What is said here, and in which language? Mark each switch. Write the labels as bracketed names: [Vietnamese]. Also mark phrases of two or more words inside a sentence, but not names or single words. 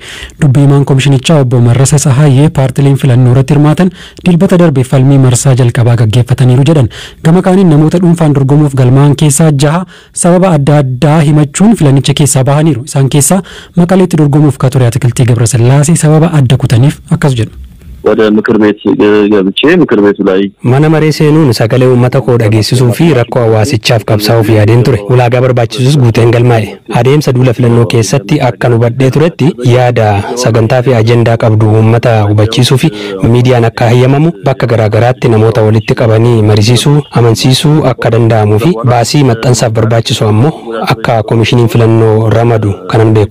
[Oromo] Dubbii himaan koomishinichaa obbo Marrasa Tsahaayee paartileen filannoo irratti hirmaatan dilbata darbe falmii marsaa jalqabaa gaggeeffataniiru jedhan. Gama kaaniin namoota dhuunfaan dorgomuuf galmaa'an keessaa 6 sababa adda addaa himachuun filanicha keessaa bahaniiru. Isaan keessaa Maqaleetti dorgomuuf ka ture Atikiltii Gabrasillaasee sababa adda kutaniif akkas jedhu. [Amharic] ወደ ምክር ቤት ገብቼ ምክር ቤቱ ላይ [Oromo] mana maree seenuun sagalee uummata koo dhageessisuu fi rakkoo hawaasichaaf qabsaa'uuf yaadeen ture. Ulaagaa barbaachisus guuteen galmaa'e. Adeemsa duula filannoo keessatti akka hubadhee turetti yaada sagantaa fi ajendaa qabdu uummata hubachiisuu fi miidiyaan akka hayyamamu bakka garaagaraatti namoota walitti qabanii mariisisuu amansiisuu akka danda'amuu fi baasii maxxansaaf barbaachisu ammoo akka koomishiniin filannoo ramadu kanan beeku.